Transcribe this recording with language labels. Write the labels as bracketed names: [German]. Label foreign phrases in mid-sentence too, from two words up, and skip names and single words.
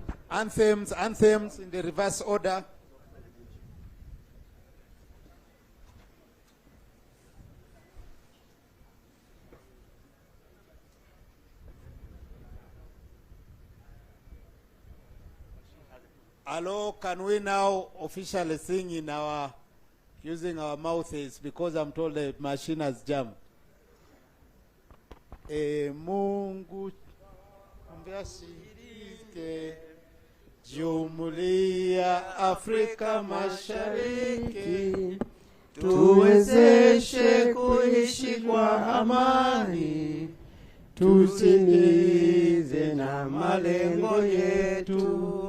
[English] Anthems in the reverse order. Hello, can we now officially sing in our, using our mouths, because I'm told the machine has jammed. [Swahili] Mungu mbiashirike Jumuiya Afrika Mashariki, tuwezeshe kuishi kwa amani, tutimize na malengo yetu.